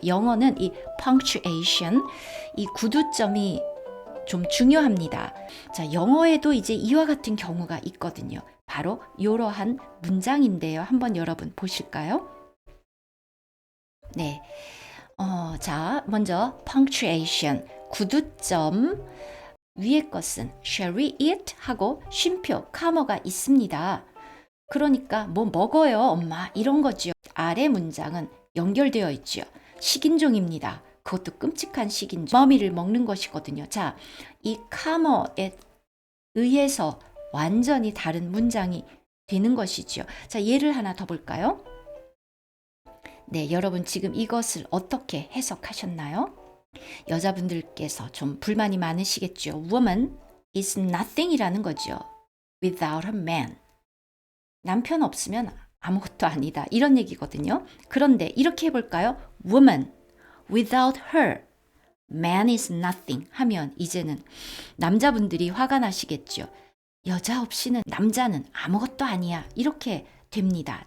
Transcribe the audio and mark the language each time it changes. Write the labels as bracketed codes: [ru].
[ko] 영어는 이 punctuation, 이 구두점이 좀 중요합니다. 자, 영어에도 이제 이와 같은 경우가 있거든요. 바로 이러한 문장인데요. 한번 여러분 보실까요? 네. 자, 먼저 punctuation, 구두점. [en] 위의 것은 shall we eat? [ko] 하고 쉼표, 카머가 있습니다. 그러니까 뭐 먹어요 엄마 이런 거죠. 아래 문장은 연결되어 있죠. 식인종입니다. 그것도 끔찍한 식인종. 머미를 먹는 것이거든요. 자, 이 카머에 의해서 완전히 다른 문장이 되는 것이죠. 자, 예를 하나 더 볼까요? 네, 여러분 지금 이것을 어떻게 해석하셨나요? 여자분들께서 좀 불만이 많으시겠죠. [en] Woman is nothing [ko] 이라는 거죠. [en] Without a man. [ko] 남편 없으면 아무것도 아니다. 이런 얘기거든요. 그런데 이렇게 해볼까요? [en] Woman without her. Man is nothing [ko] 하면 이제는 남자분들이 화가 나시겠죠. 여자 없이는 남자는 아무것도 아니야. 이렇게 됩니다.